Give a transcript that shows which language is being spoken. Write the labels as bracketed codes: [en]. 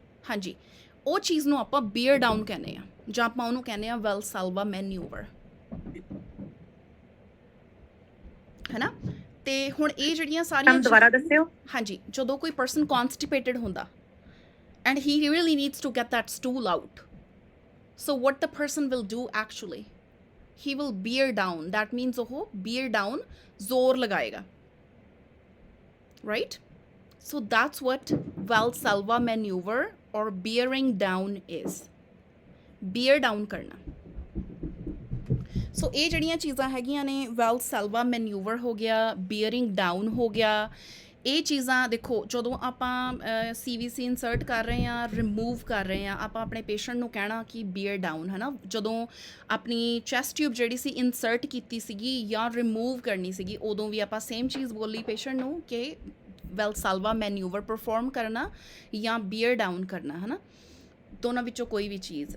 [pa] ਹਾਂਜੀ, ਉਹ ਚੀਜ਼ ਨੂੰ ਆਪਾਂ ਬੀਅਰ ਡਾਊਨ ਕਹਿੰਦੇ ਆ, ਜਾਂ ਆਪਾਂ ਉਹਨੂੰ ਕਹਿੰਦੇ ਆ ਵੈਲਸਾਲਵਾ ਮੈਨੂਵਰ, ਹੈ ਨਾ। ਤੇ ਹੁਣ ਇਹ ਜਿਹੜੀਆਂ ਸਾਰੀਆਂ ਦੁਬਾਰਾ ਦੱਸਿਓ। ਹਾਂਜੀ, ਜਦੋਂ ਕੋਈ ਪਰਸਨ ਕੌਨਸਟੀਪੇਟਡ ਹੁੰਦਾ [en] And he really needs to get that stool out, so what the person will do actually, he will bear down. That means [pa] ਉਹ bear down ਜ਼ੋਰ ਲਗਾਏਗਾ, [en] right? So that's what Valsalva maneuver or bearing down is. Bear down ਕਰਨਾ। [pa] ਸੋ ਇਹ ਜਿਹੜੀਆਂ ਚੀਜ਼ਾਂ ਹੈਗੀਆਂ ਨੇ, ਵੈਲਸਾਲਵਾ ਮੈਨੂਵਰ ਹੋ ਗਿਆ, ਬੀਅਰਿੰਗ ਡਾਊਨ ਹੋ ਗਿਆ, ਇਹ ਚੀਜ਼ਾਂ ਦੇਖੋ ਜਦੋਂ ਆਪਾਂ CVC ਇਨਸਰਟ ਕਰ ਰਹੇ ਹਾਂ, ਰਿਮੂਵ ਕਰ ਰਹੇ ਹਾਂ, ਆਪਾਂ ਆਪਣੇ ਪੇਸ਼ੈਂਟ ਨੂੰ ਕਹਿਣਾ ਕਿ ਬੀਅਰ ਡਾਊਨ, ਹੈ ਨਾ। ਜਦੋਂ ਆਪਣੀ ਚੈਸਟ ਟਿਊਬ ਜਿਹੜੀ ਸੀ ਇਨਸਰਟ ਕੀਤੀ ਸੀਗੀ ਜਾਂ ਰਿਮੂਵ ਕਰਨੀ ਸੀਗੀ, ਉਦੋਂ ਵੀ ਆਪਾਂ ਸੇਮ ਚੀਜ਼ ਬੋਲੀ ਪੇਸ਼ੈਂਟ ਨੂੰ ਕਿ ਵੈਲਸਾਲਵਾ ਮੈਨੂਵਰ ਪਰਫੋਰਮ ਕਰਨਾ ਜਾਂ ਬੀਅਰ ਡਾਊਨ ਕਰਨਾ, ਹੈ ਨਾ, ਦੋਨਾਂ ਵਿੱਚੋਂ ਕੋਈ ਵੀ ਚੀਜ਼।